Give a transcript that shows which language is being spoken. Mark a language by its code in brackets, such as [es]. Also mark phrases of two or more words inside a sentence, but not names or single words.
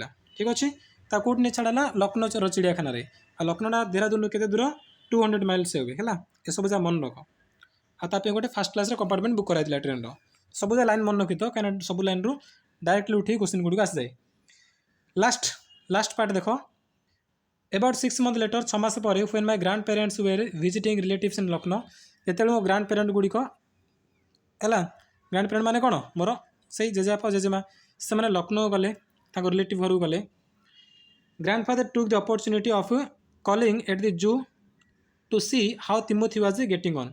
[or] ଠିକ୍ ଅଛି। ତା କେଉଁଠି ନେଇ ଛାଡ଼ିଲା? ଲକ୍ଷ୍ନୌର ଚିଡ଼ିଆଖାନାରେ। ଆଉ ଲକ୍ଷ୍ନୌଟା ଦେହରାଦୁନରୁ କେତେ ଦୂର? 200 ମାଇଲ୍ସ ହୁଏ ହେଲା। ଏସବୁ ଯାହା ମନେ ରଖ। ଆଉ ତା ପାଇଁ ଗୋଟେ [en] first class [or] କମ୍ପାର୍ଟମେଣ୍ଟ ବୁକ୍ କରାଯାଇଥିଲା ଟ୍ରେନ୍ର। ସବୁ ଯାକ ଲାଇନ୍ ମନେ ରଖିଥିବ, କାହିଁକିନା ସବୁ ଲାଇନ୍ରୁ ଡାଇରେକ୍ଟଲି ଉଠିକି କ୍ୱେଶ୍ଚିନ୍ ଗୁଡ଼ିକ ଆସିଯାଏ। [en] last part [or] ଦେଖ। [en] About 6 months later, [or] 6 ମାସ ପରେ, [en] when my grandparents were visiting relatives in Lucknow, [or] ଯେତେବେଳେ ମୋ [en] grand parent [or] ଗୁଡ଼ିକ ହେଲା, [en] grand parent [or] ମାନେ କ'ଣ? ମୋର ସେଇ ଜେଜେବାପା ଜେଜେମା, ସେମାନେ ଲକ୍ଷ୍ନୌ ଗଲେ, ତାଙ୍କ ରିଲେଟିଭ୍ ଘରକୁ ଗଲେ। [en] Grandfather took the opportunity of calling at the zoo to see how Timothy was getting on.